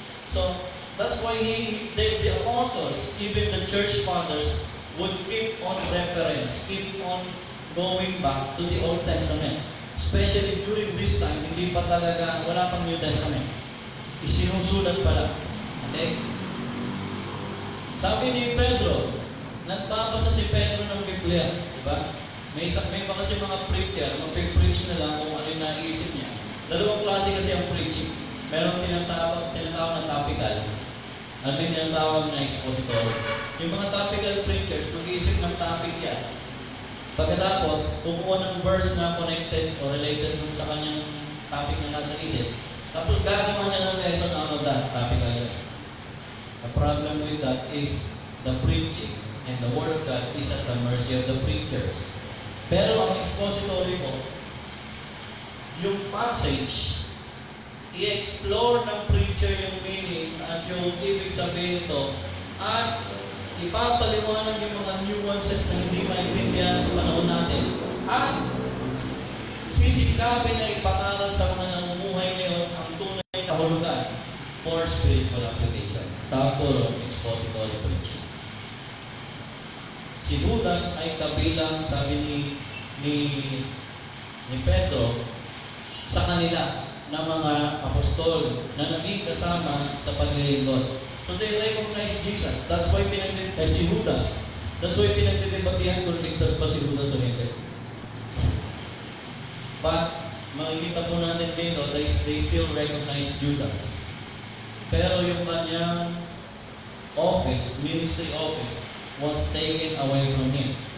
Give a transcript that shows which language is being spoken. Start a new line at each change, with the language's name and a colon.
English: So, that's why the apostles, even the church fathers, would keep on reference, keep on going back to the Old Testament. Especially during this time,
Filipino: hindi pa talaga, wala pang New Testament. Isinusulat pa lang. Okay? Sabi ni Pedro, nagbabasa si Pedro ng Biblia, di ba? May pa kasi mga preacher, mag-preach na lang kung ano yung naisip niya. Dalawang klase kasi ang preaching. Meron tinatawag na topical at may tinatawag na expositor. Yung mga topical preachers, mag-iisip ng topic yan. Pagkatapos, kukuha ng verse na connected o related dun sa kanyang topic na nasa isip. Tapos gagawa siya ng lesson
English: out of that topical
Filipino: yan.
English: The problem with that is the preaching and the Word of God is at the mercy of the preachers.
Filipino: Pero ang expository po, yung passage, i-explore ng preacher yung meaning at yung ibig sabihin nito at ipapaliwanag yung mga nuances na hindi maintindihan sa panahon natin at sisikapin na ipangaral sa mga namumuhay ngayon ang tunay na kahulugan
English: for spiritual application.
Filipino: Tawag po expository preaching. Si Judas ay kabilang, sabi ni Pedro, sa kanila na mga apostol na naging kasama sa paglilingkod.
English: So they recognize Jesus. That's why
Filipino: si Judas. That's why pinagdidebatihan kung ligtas pa si Judas o hindi.
English: But
Filipino: makikita po natin dito,
English: they still recognize Judas.
Filipino: Pero yung kanyang
English: office, ministry office, was taken away from him.